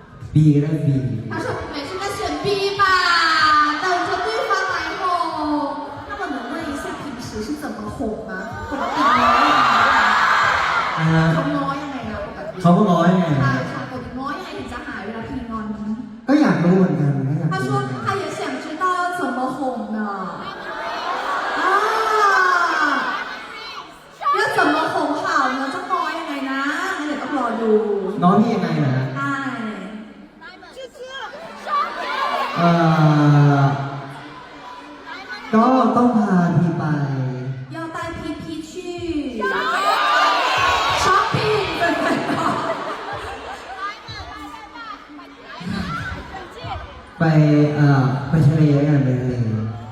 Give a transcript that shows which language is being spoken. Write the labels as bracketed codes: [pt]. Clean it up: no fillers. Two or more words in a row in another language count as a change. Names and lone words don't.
[th] B ก็ได้ B [zh] 他说没事，那选 B 吧，等着对方来哄。那我能问一下，平时是怎么哄吗？ [th] ปกติง้อยังไงเขาง้อยังไงนะปกติ เขาก็ง้อยังไง ใช่ใช่ปกติง้อยังไงถึงจะหายเวลาพี่งอน ก็อยากรู้เหมือนกันก็อยาก [zh] 他 [th] รู้ [zh] 说他也想知道要怎么哄呢啊要怎么哄好呢 [th] จะง้อยังไงนะงั้นเดี๋ยวต้องรอดู น้องนี่ยังไงนะ ใช่ ก็ต้องพาพี่ไป [zh] 要带皮皮去 shopping 对不对？ [th] ไปทะเลกันไปทะเล